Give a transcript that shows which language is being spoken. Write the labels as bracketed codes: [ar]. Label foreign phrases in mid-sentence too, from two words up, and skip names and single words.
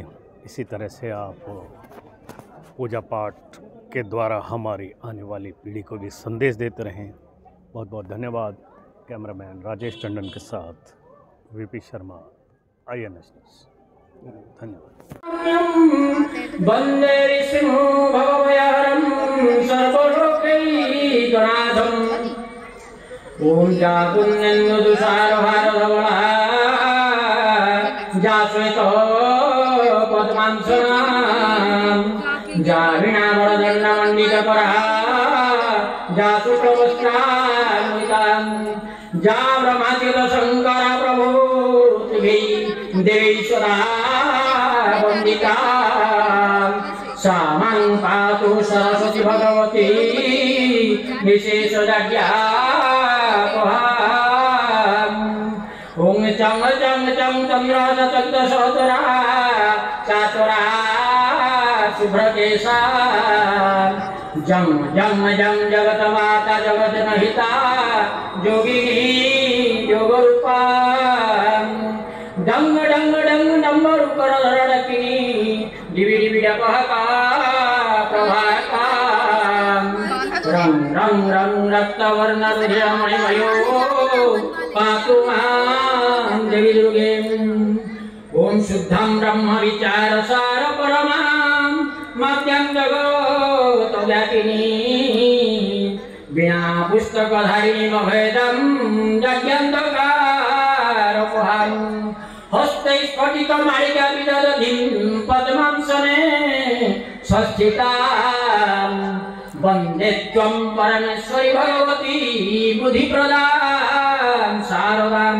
[hi] इसी तरह से आप पूजा पाठ के द्वारा हमारी आने वाली पीढ़ी को भी संदेश देते रहें। बहुत बहुत धन्यवाद। कैमरामैन राजेश टंडन के साथ वीपी शर्मा, INS न्यूज़। धन्यवाद। [sa] वंदे विष्णु भवभयहरं सर्वलोकैकनाथम्। ओम जा पुण्यन्नुदुषारहारधवला जा श्वेतो पद्मांसनां जा वीणावरदण्डमण्डितकरा जा शुक्लवस्त्रान्वितां जा ब्रह्माच्युतशङ्कर प्रभूतिभिः देवीश्वरा वन्दिता सा मां पातु सरस्वती भगवती विशेषज्ञापहाम्। ओं चं चं चं चन्द्रचन्द्रसोदरा चातुरा शुभ्रकेशा जं जं जं जगतमाता जगज्जनहिता योगिनी योगरूपा डंग डंग डंग डम्बरुकरधरणकिनी डिवि डिवि डपहका प्रभाका रंग रंग रंग रक्तवर्णरुधिरमणिमयो पातु मां देवी दुर्गे। ओम शुद्धं ब्रह्म विचारसार परमां मध्यं जगत्व्यापिनी वीणा पुस्तकधारिणी अभेदं यज्ञान्धकारपहारं हस्ते स्फटिकमालिकाविदधतीं पद्मांसने संस्थितां वन्दे त्वं परमेश्वरी भगवती बुद्धिप्रदां शारदां।